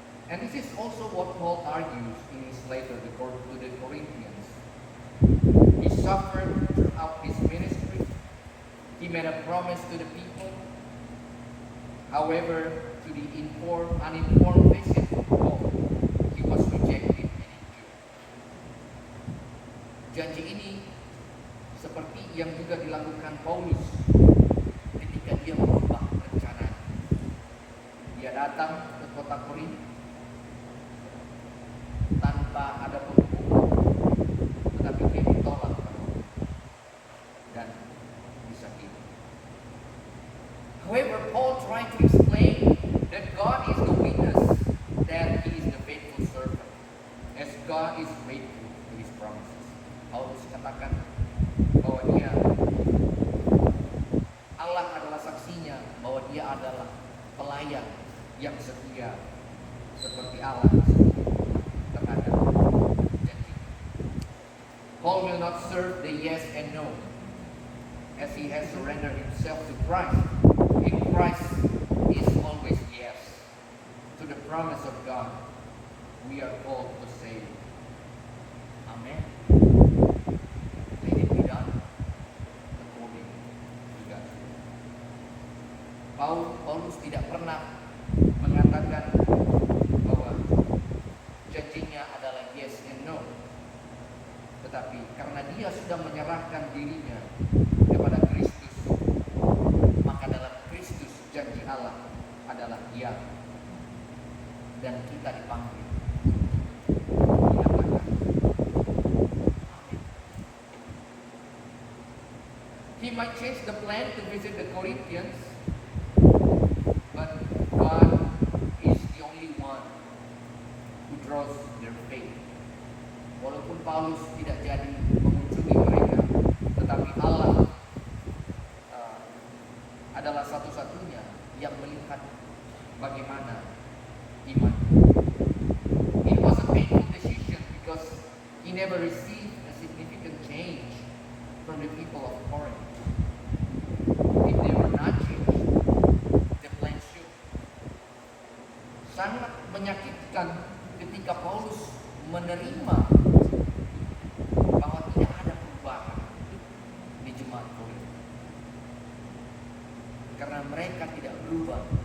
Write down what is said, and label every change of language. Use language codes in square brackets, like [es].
[en] And this is also what Paul argues in his letter to the Corinthians. He suffered throughout his ministry. He made a promise to the people. However, to the uninformed visit of Paul, he was rejected and injured. [id] Janji ini seperti yang juga dilakukan Paulus ketika dia merubah rencana. Dia datang ke kota Korintus tanpa ada pengumuman, tetapi dia ditolak dan disakiti. [en] However, Paul tried to explain that God is the witness that he is the faithful servant, as God is faithful to his promises. [id] Paulus katakan bahwa Allah adalah saksinya bahwa dia adalah pelayan yang setia seperti Allah terhadap janji. [en] Paul will not serve the yes and no, as he has surrendered himself to Christ. In Christ is always yes to the promise of God. We are called to say Amen. Let it be done according to God's will. [id] Paulus tidak pernah mengatakan bahwa janjinya adalah [en] yes and no, [id] tetapi karena dia sudah menyerahkan dirinya kepada Kristus, maka dalam Kristus janji Allah adalah ya, dan kita dipanggil untuk menyatakan amin. [en] He might change the plan to visit the Corinthians, but God is the only one who draws their faith. [id] Walaupun Paulus tidak jadi mengunjungi mereka, tetapi Allah adalah satu-satunya yang melihat bagaimana iman. [en] It was a painful decision because he never received a significant change from the people of Corinth. If they were not changed, the plan should. [id] Sangat menyakitkan ketika Paulus menerima bahwa tidak ada perubahan di jemaat Korintus, karena mereka tidak berubah.